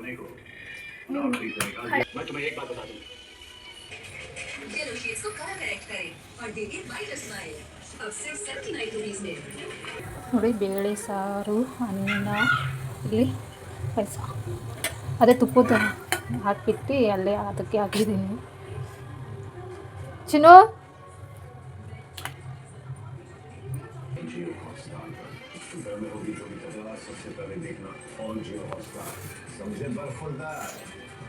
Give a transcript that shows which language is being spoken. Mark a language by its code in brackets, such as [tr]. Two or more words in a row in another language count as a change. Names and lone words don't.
[kn] ನೋಡಿ ಬೇಳೆ ಸಾರು, ಅನ್ನ, ಇಲ್ಲಿ ಪಾಯಸ. ಅದೇ ತುಪ್ಪದ ಹಾಕಿಬಿಟ್ಟು ಅಲ್ಲೇ ಅದಕ್ಕೆ ಹಾಕಿದ್ದೀನಿ. ಚಿನ್ನು [hi] सबसे पहले देखना और जियो हॉटस्टार समझे बर्फुल्दा